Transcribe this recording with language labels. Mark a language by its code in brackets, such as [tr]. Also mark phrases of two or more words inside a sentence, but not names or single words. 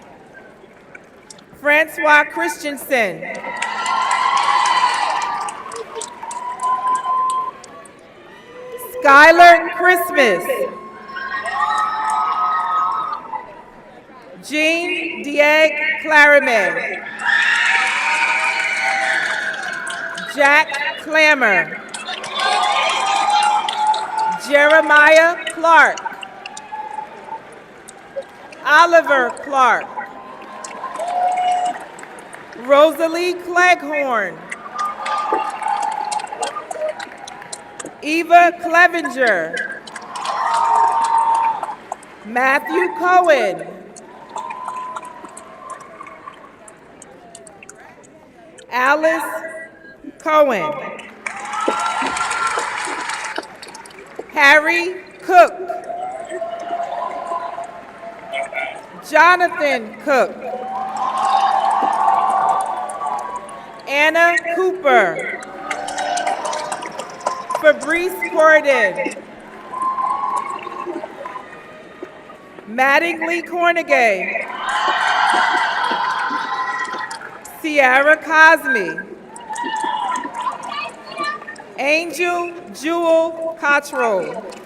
[en] Francois Christensen. Skylar Christmas. Jean Dieg Clarimay. Jack Clammer. Jeremiah Clark. Oliver Clark. Rosalie Cleghorn. Eva Clevenger. Matthew Cohen. Alice Cohen. Harry Cook. Jonathan Cook. Anna Cooper. Fabrice Corden. Mattingly Cornegay. Sierra Cosme. Angel Jewel Cottrell.